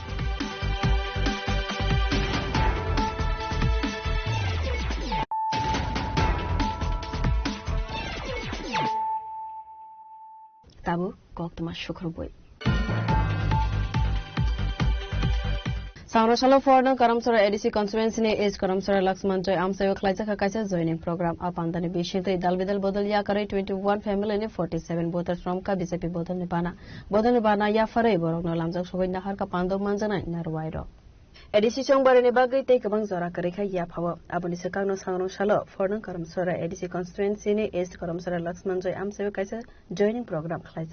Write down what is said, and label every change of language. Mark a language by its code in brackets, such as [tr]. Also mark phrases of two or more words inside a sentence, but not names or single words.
[trp] tabu koktoma shukruboi Sangro chalo foreign karamsara [en] ADC constituency [trp] ne age karamsara Lakshman Joy amsayo khlaija ka kaisa [en] joining program [trp] apandani bishite dalbidal bodol ya karai 21 family ne 47 [en] voters from [trp] ka BJP bodol ne bana ya farai borok no lamjak sogoi nahar ka pando manjana narwairo ADC songbare ne bagai tei kabang jora karekha ya phawa aboni sekangno sangro chalo foreign karamsara [en] ADC constituency [trp] ne age karamsara Lakshman Joy amsayo kaisa [en] joining program [trp] khlaija